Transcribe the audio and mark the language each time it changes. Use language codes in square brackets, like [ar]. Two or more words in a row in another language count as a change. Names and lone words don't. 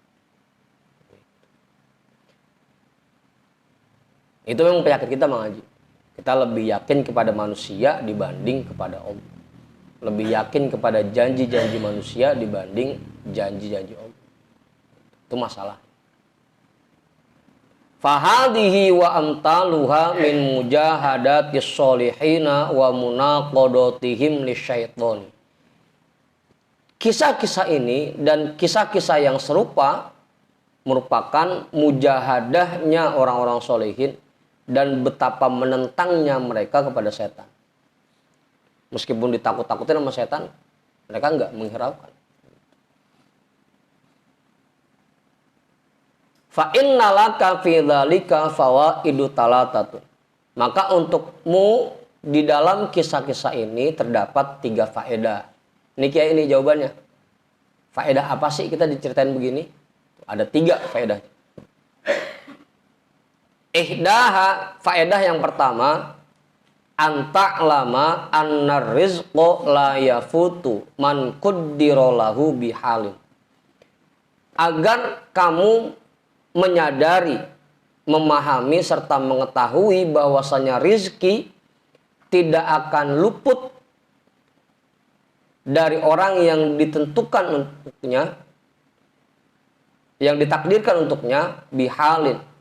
[id] Itu memang penyakit kita Bang Haji. Kita lebih yakin kepada manusia dibanding kepada Allah. Lebih yakin kepada janji-janji manusia dibanding janji-janji Allah. Itu masalah. [ar] فهذه وأمثالها من مجاهدة الصالحين ومناقضتهم للشيطان. [id] Kisah-kisah ini dan kisah-kisah yang serupa merupakan mujahadahnya orang-orang solehin dan betapa menentangnya mereka kepada setan. Meskipun ditakut-takutin sama setan, mereka enggak menghiraukan. [ar] فإن لك في ذلك فوائد ثلاثة. [id] Maka untukmu di dalam kisah-kisah ini terdapat 3 faedah. Ini kayak ini jawabannya. Faedah apa sih kita diceritain begini? Ada 3 faedah. Ihdaha, faedah yang pertama, [ar] أن تعلم أن الرزق لا يفوت من قدر له بحال. [id] Agar kamu menyadari, memahami serta mengetahui bahwasanya rizki tidak akan luput dari orang yang ditentukan untuknya, yang ditakdirkan untuknya bihalin.